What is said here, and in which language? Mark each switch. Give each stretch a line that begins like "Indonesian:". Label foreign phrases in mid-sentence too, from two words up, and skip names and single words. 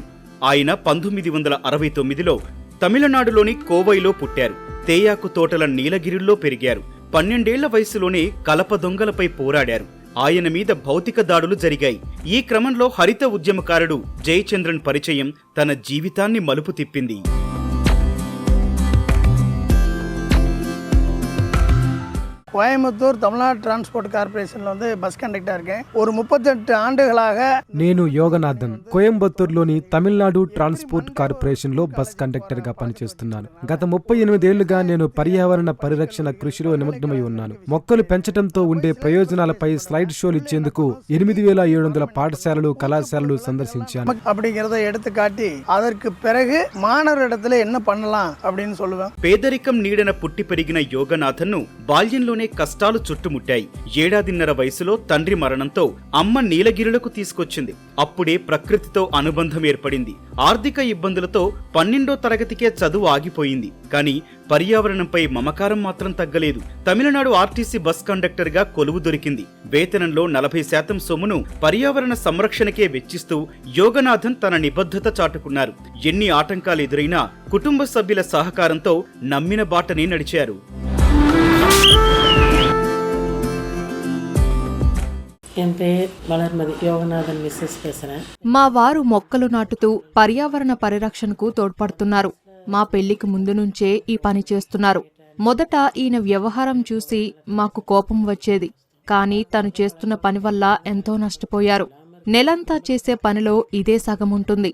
Telugu: ఆయన 1969లో తమిళనాడులోని కోవైలో పుట్టారు. తేయాకు తోటల నీలగిరిల్లో పెరిగారు. 12 ఏళ్ల వయసులోనే కలప దొంగలపై పోరాడారు. ఆయన మీద భౌతిక దాడులు జరిగాయి. ఈ క్రమంలో హరిత ఉద్యమకారుడు జయచంద్రన్ పరిచయం తన జీవితాన్ని మలుపు తిప్పింది.
Tamil: கோயம்புத்தூர் தமிழ்நாடு டிரான்ஸ்போர்ட் கார்பரேஷன்ல
English: bus conductor
Tamil: இருக்கேன். ஒரு 38 ஆண்டுகளாக
Telugu: నేను యోగనాథన్, కోయంబత్తూరులోని తమిళనాడు ట్రాన్స్పోర్ట్ కార్పొరేషన్ లో
English: bus conductor
Telugu: గా పనిచేస్తున్నాను. గత 38 ఏళ్లుగా నేను పర్యావరణ పరిరక్షణ కృషిలో నిమగ్నమై ఉన్నాను. మొక్కలు పెంచడంతో ఉండే ప్రయోజనాలపై
English: slide shows
Telugu: ఇచ్చేందుకు 8700 పాఠశాలలు, కళాశాలలు సందర్శించాను.
Tamil: அப்படிங்கறத எடுத்து காட்டி அதற்கு பிறகு மாணவரிடத்துல என்ன பண்ணலாம் அப்படின்னு சொல்லுவேன்.
Telugu: పేదరికం నీడన పుట్టి పెరిగిన యోగనాథన్ను బాల్యంలోనే కష్టాలు చుట్టుముట్టాయి. 7.5 వయసులో తండ్రి మరణంతో అమ్మ నీలగిరులకు తీసుకొచ్చింది. అప్పుడే ప్రకృతితో అనుబంధం ఏర్పడింది. ఆర్థిక ఇబ్బందులతో 12వ తరగతికే చదువు ఆగిపోయింది. కానీ పర్యావరణంపై మమకారం మాత్రం తగ్గలేదు. తమిళనాడు ఆర్టీసీ
English: bus conductor
Telugu: గా కొలువు దొరికింది. వేతనంలో 40% సొమ్మును పర్యావరణ సంరక్షణకే వెచ్చిస్తూ యోగనాథన్ తన నిబద్ధత చాటుకున్నారు. ఎన్ని ఆటంకాలు ఎదురైనా కుటుంబ సభ్యుల సహకారంతో నమ్మిన బాటనే నడిచారు.
Tamil: என் பேர் வளர்மதி, யோகநாதன் மிஸ்ஸஸ் பேசுறேன்.
Telugu: మా వారు మొక్కలు నాటుతూ పర్యావరణ పరిరక్షణకు తోడ్పడుతున్నారు. మా పెళ్లికి ముందు నుంచే ఈ పని చేస్తున్నారు. మొదట ఈయన వ్యవహారం చూసి మాకు కోపం వచ్చేది. కానీ తను చేస్తున్న పని వల్ల ఎంతో నష్టపోయారు. నెలంతా చేసే పనిలో ఇదే సగముంటుంది.